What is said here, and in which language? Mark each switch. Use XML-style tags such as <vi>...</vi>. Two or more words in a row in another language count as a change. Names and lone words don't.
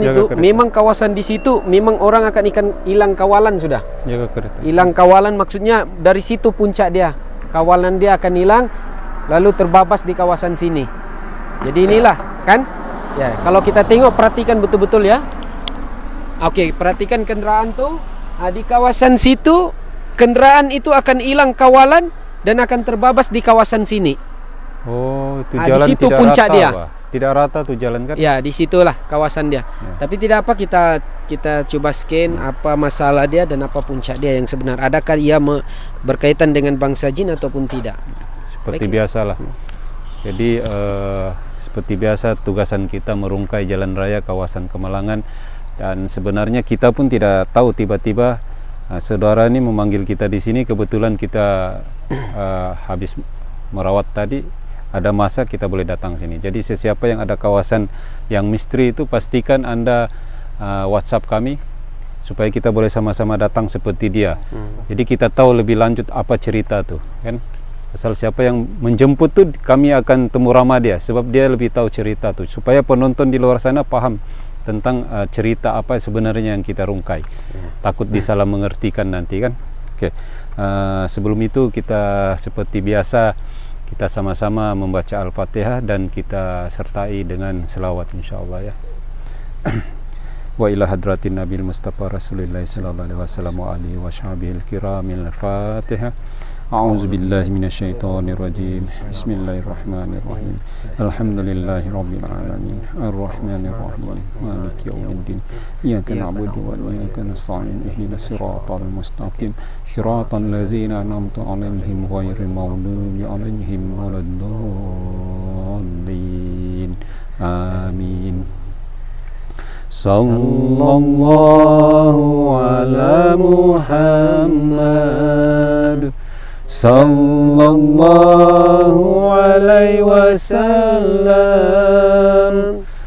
<ms>Jaga itu, kereta. memang kawasan di situ memang orang akan hilang kawalan sudah. Jaga kereta. Hilang kawalan maksudnya dari situ puncak dia. Kawalan dia akan hilang lalu terbabas di kawasan sini. Jadi inilah kan? Ya, kalau kita tengok perhatikan betul-betul ya. Oke, perhatikan kendaraan tuh. Di kawasan situ kendaraan itu akan hilang kawalan dan akan terbabas di kawasan sini. Oh, itu Di jalan situ tidak puncak rata, dia. Pak. Tidak rata tuh jalan kan? Ya, di situlah kawasan dia. Tapi tidak apa, kita coba scan apa masalah dia dan apa puncak dia yang sebenar. Adakah ia berkaitan dengan bangsa jin ataupun tidak? Seperti Baik. biasalah. Jadi seperti biasa tugasan kita merungkai jalan raya kawasan Kemalangan, dan sebenarnya kita pun tidak tahu tiba-tiba saudara ini memanggil kita di sini. Kebetulan kita habis merawat tadi, ada masa kita boleh datang sini. Jadi sesiapa yang ada kawasan yang misteri itu pastikan Anda WhatsApp kami supaya kita boleh sama-sama datang seperti dia. Jadi kita tahu lebih lanjut apa cerita tuh kan. Asal siapa yang menjemput tuh kami akan temu ramah dia, sebab dia lebih tahu cerita tuh, supaya penonton di luar sana paham tentang cerita apa sebenarnya yang kita rungkai. Takut disalah mengertikan nanti kan. Oke. Sebelum itu kita seperti biasa kita sama-sama membaca Al-Fatihah dan kita sertai dengan selawat insyaallah ya.</ms> <ar>وإلى حضرة النبي المصطفى رسول الله صلى الله عليه وسلم وآله وصحبه الكرام الفاتحة. أعوذ بالله من الشيطان الرجيم. بسم الله الرحمن الرحيم. الحمد لله رب العالمين. الرحمن الرحيم. مالك يوم الدين. إياك نعبد وإياك نستعين. اهدنا الصراط المستقيم. صراط الذين أنعمت عليهم غير المغضوب عليهم ولا الضالين. Amin. صلى الله على محمد. صلى الله عليه وسلم.</ar>